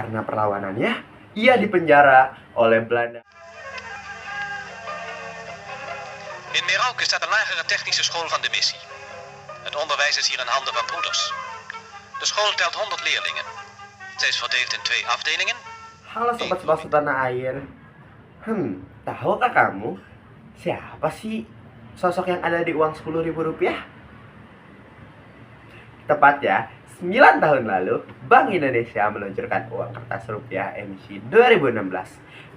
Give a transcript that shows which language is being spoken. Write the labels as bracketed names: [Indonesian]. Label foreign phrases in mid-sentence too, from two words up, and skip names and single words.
[Indonesian] Karena perlawanannya, ia dipenjara oleh Belanda. [Dutch] In Merauke staat een lagere technische school van de missie. Het onderwijs is hier in handen van broeders. De school telt 100 leerlingen. Zij is verdeeld in 2 afdelingen. [Indonesian] Halo sobat-sobat tanah air. Tahukah kamu siapa sih sosok yang ada di uang Rp10.000? Tepat ya, 9 tahun lalu Bank Indonesia meluncurkan uang kertas rupiah emisi 2016.